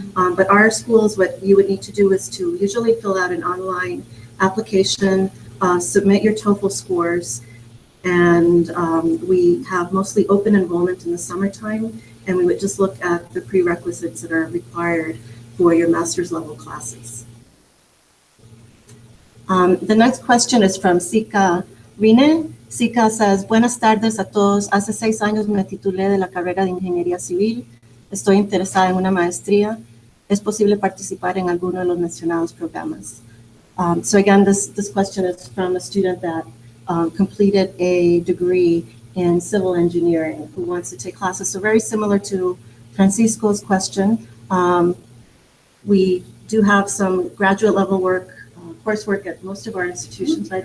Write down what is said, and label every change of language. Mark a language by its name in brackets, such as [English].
[English] But our schools, what you would need to do is to usually fill out an online application, submit your TOEFL scores, and we have mostly open enrollment in the summertime, and we would just look at the prerequisites that are required for your master's level classes. The next question is from Sika Rine. [Spanish] Sika says, buenas tardes a todos. Hace 6 años me titulé de la carrera de Ingeniería Civil. Estoy interesada en una maestría. ¿Es posible participar en alguno de los mencionados programas? [English] So again, this question is from a student that completed a degree in civil engineering who wants to take classes. So very similar to Francisco's question. We do have some graduate level work, coursework at most of our institutions, right?